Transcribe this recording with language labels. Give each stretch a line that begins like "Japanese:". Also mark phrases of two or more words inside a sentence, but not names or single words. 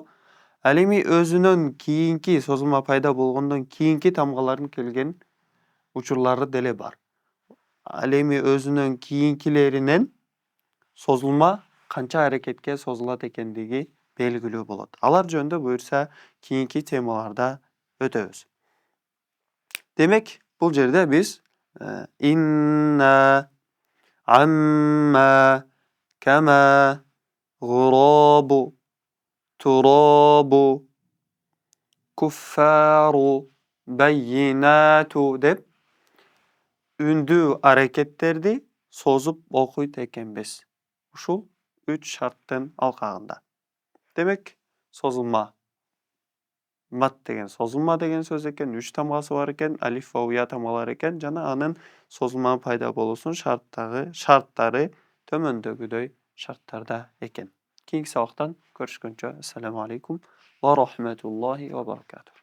Kyrgyz: Ал эми өзүнөн кийинки созулма пайда болгондон кийинки тамгалардын келген учурлары деле бар. Ал эми өзүнөн кийинкилеринен созулма канча аракетке созулат экендиги белгилүү болот. Алар жөнүндө буюрса кийинки темаларда өтөбүз. Демек, бул жерде биз
Arabic: إنا، أما، كما, غرابُ، ترابُ، كفارُ، بيناتُ
Kyrgyz: деп үндүү аракеттерди созуп окуйт экенбиз. Ушул 3 шарттын алкагында. Демек, созулма мат деген созулма деген сөз экен, 3 тамгасы бар экен, алиф ва уя тамгалар экен жана анын созулманын пайда болуусунун шарттары төмөндөгүдөй шарттарда экен. Кийинки сабактан көрүшкөнчө,
Arabic: السلام عليكم ورحمة الله وبركاته.